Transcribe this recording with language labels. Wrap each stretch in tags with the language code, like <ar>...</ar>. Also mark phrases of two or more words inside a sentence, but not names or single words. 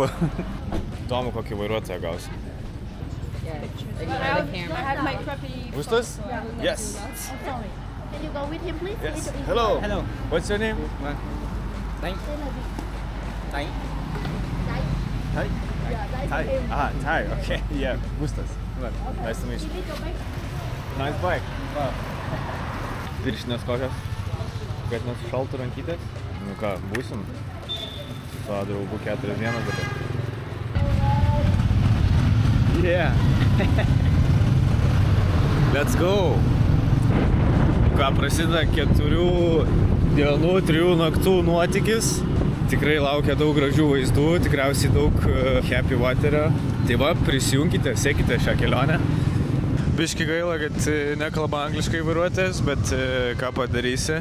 <lt>Įdomu, kokį vairuotoją gausi.</lt> <en>Who's this? Yes. Can you go with him, please? Yes. Hello. Hello. What's your name? Tay. Thai? Yeah, Thai. Ah, Thai. Okay. Yeah. Gustas. Nice to meet you. Nice bike.</en> <lt>Wow. Viršinės kokios? Kad nesušaltų rankytės? Nu ką, būsim su savo draugu 4 dienas dabar.</lt> <en>Yeah! Let's go!</en> <lt>Ką, prasideda 4 dienų, 3 naktų nuotykis. Tikrai laukia daug gražių vaizdų, tikriausiai daug</lt> <en>happy waterio.</en> <lt>Tai va, prisijungkite, sekite šią kelionę. Biški gaila, kad nekalba angliškai vairuotojas, bet ką padarysi?</lt>